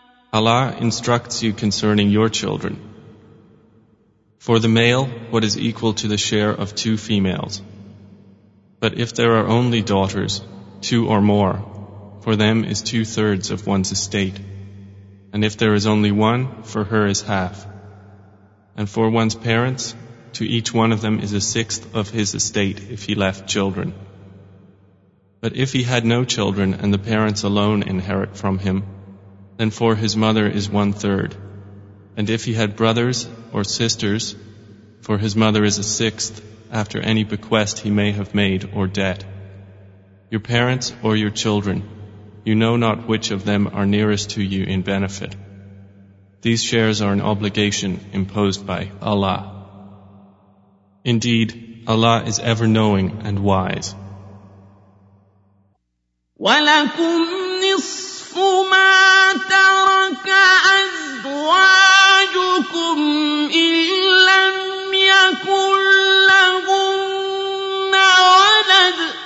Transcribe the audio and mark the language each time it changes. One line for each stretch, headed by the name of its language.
English: Allah instructs you concerning your children. For the male, what is equal to the share of two females. But if there are only daughters, two or more, for them is 2/3 of one's estate. and if there is only one, for her is half. And for one's parents, to each one of them is a sixth of his estate if he left children. But if he had no children and the parents alone inherit from him, then for his mother is one third. And if he had brothers or sisters, for his mother is a sixth after any bequest he may have made or debt. Your parents or your children, you know not which of them are nearest to you in benefit. These shares are an obligation imposed by Allah. Indeed, Allah is ever knowing and wise.
Arabic: وَلَكُمْ نِصْفُ مَا تَرَكَ أَزْوَاجُكُمْ إِنْ لَمْ يَكُنْ لَهُنَّ وَلَدٌ